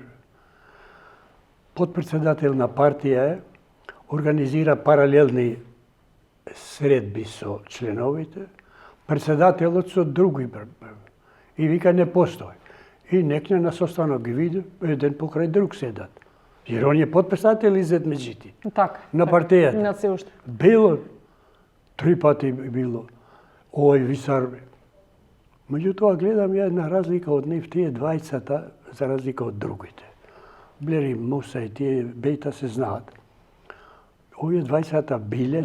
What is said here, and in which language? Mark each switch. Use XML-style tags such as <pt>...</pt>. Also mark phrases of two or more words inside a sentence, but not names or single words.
<mk>Подпредседател на партија е, организира паралелни средби со членовите, председателот со други и вика не постои. И некне на состанок ги види, еден покрај друг седат.</mk> <hr>Jer on je potpisatelj iz Međiti.</hr> <mk>Така. На партијата. На се уште. Било, 3 пати било, овој висар. Меѓутоа гледам ја една разлика од нив, тие двајцата, за разлика од другите. Блери, Муса и тие бејта се знаат. Овие двајцата биле</mk>